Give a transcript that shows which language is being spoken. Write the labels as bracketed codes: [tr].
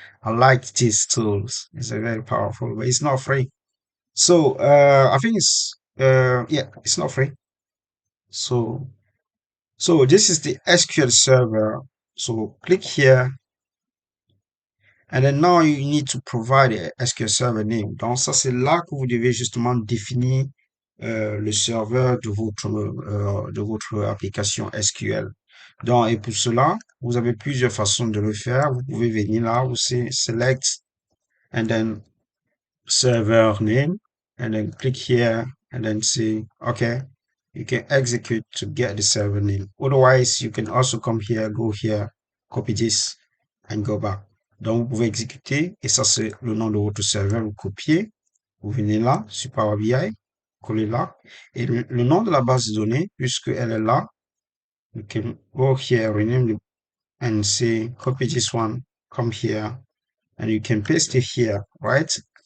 [en] I like these tools. It's a very powerful, but it's not free. So I think it's yeah, it's not free. So so this is the SQL Server. So click here And then now, you need to provide a SQL Server name. [fr] Donc, ça, c'est là que vous devez justement définir le serveur de votre application SQL. Donc, et pour cela, vous avez plusieurs façons de le faire. Vous pouvez venir là, vous [en] select and then server name, and then click here and then say, okay, you can execute to get the server name. Otherwise, you can also come here, go here, copy this, and go back. [fr] Donc, vous pouvez exécuter, et ça, c'est le nom de votre serveur. Vous copiez, vous venez là, sur Power BI, collez là, et le nom de la base de données, puisqu'elle est là, [en] you can go here, rename it, and say, copy this one, come here, and you can paste it here, right?